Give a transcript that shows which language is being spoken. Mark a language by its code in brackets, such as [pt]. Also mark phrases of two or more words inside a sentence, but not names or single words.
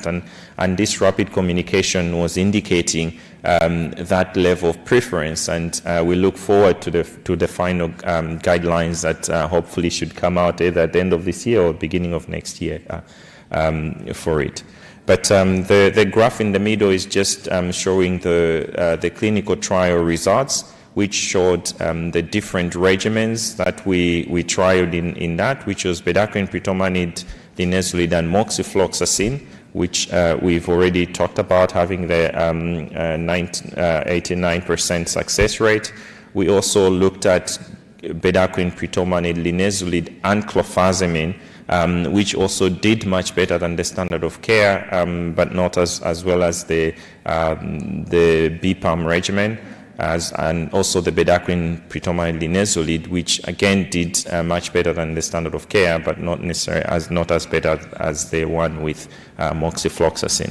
[en] And this rapid communication was indicating that level of preference, and we look forward to the final guidelines that hopefully should come out either at the end of this year or beginning of next year for it. But the graph in the middle is just showing the clinical trial results, which showed the different regimens that we trialed in that, which was bedaquiline, pritomanid, linezolid, and moxifloxacin, which we've already talked about having the 89% success rate. We also looked at bedaquiline, pritomanid, linezolid, and clofazimine, which also did much better than the standard of care, but not as well as the BPAM regimen. and also the bedaquiline predominantly linezolid, which again did much better than the standard of care, but not necessarily not as better as the one with moxifloxacin.